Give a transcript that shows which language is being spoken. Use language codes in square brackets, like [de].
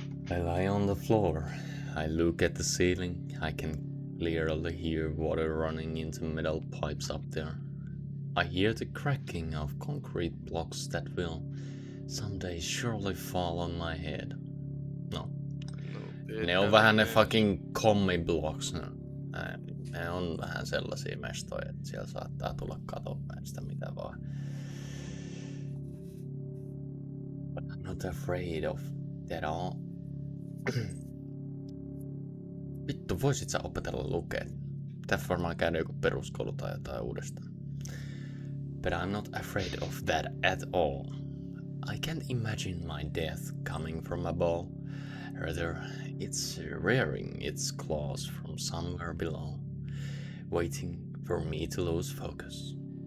[en] I lie on the floor. I look at the ceiling. I can clearly hear water running into metal pipes up there. I hear the cracking of concrete blocks that will someday surely fall on my head. [fi] No. Ne on vähän ne fucking commi-blocks. Ne on vähän sellaisia mestoja, että siellä saattaa tulla katopäin sitä mitä vaan. [en] But I'm not afraid of that all. [fi] Vittu, voisit sä opetella lukea? Pitää varmaan käydä joku peruskoulu tai jotain uudestaan. [en] But I'm not afraid of that at all. I can't imagine my death coming from above. Rather, it's rearing its claws from somewhere below, waiting for me to lose focus.